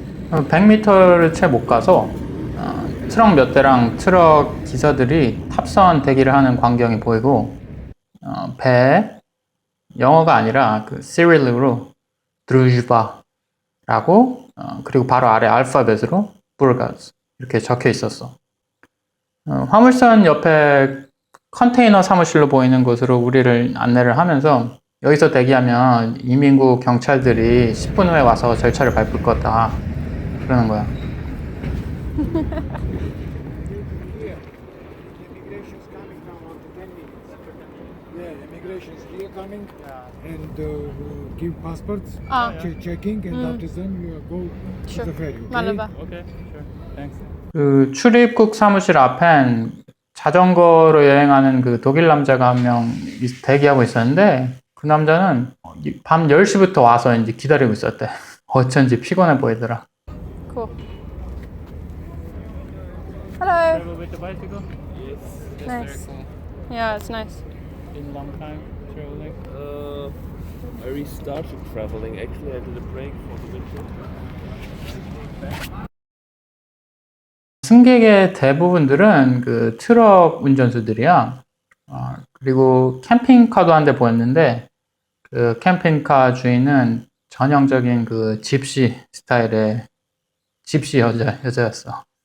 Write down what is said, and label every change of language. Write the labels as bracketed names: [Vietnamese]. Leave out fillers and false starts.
[Korean] 100m를 채 못 가서 트럭 몇 대랑 트럭 기사들이 탑승 대기를 하는 광경이 보이고 배에 영어가 아니라 그 시릴리로 드루즈바라고 그리고 바로 아래 알파벳으로 부르가즈 이렇게 적혀 있었어. 화물선 옆에 컨테이너 사무실로 보이는 곳으로 우리를 안내를 하면서 여기서 대기하면 이민국 경찰들이 10분 후에 와서 절차를 밟을 거다 그러는 거야. [English] Immigration's coming now after 10 minutes. Yeah, immigration's here coming and give passports, checking, and after then you go Sure. to the ferry. Okay? Malaba. Okay, sure. Thanks. [Korean] 그 출입국 사무실 앞엔 자전거로 여행하는 그 독일 남자가 한 명 대기하고 있었는데 그 남자는 밤 10시부터 와서 이제 기다리고 있었대. 어쩐지 피곤해 보이더라. [English] Cool. Hello. Travel with the bicycle? Yes. That's Nice. very cool. Yeah, it's nice. Been a long time traveling. I restarted traveling. Actually, I did a break for the winter. [Korean] 승객의 대부분들은 그 트럭 운전수들이야. 그리고 캠핑카도 한 대 보였는데 그 캠핑카 주인은 전형적인 그 집시 스타일의 집시 여자였어.